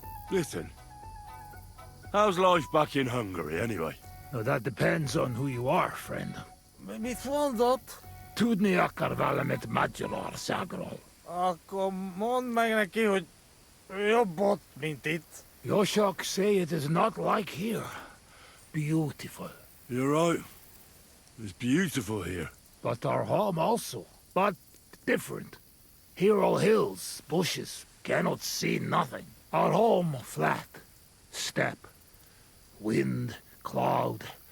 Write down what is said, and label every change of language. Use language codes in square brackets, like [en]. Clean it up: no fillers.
[en] Listen, how's life back in Hungary, anyway? Now that depends on who you are, friend. [hu] Mit mondott? Tudni akar valamit Magyarországról. Akkor mondd meg neki, hogy jobb ott, mint itt. [en] Yoshok say it is not like here. Beautiful. You're right. It's beautiful here. But our home also. But different. Here all hills, bushes, cannot see nothing. Our home flat. Steppe. Wind, cloud.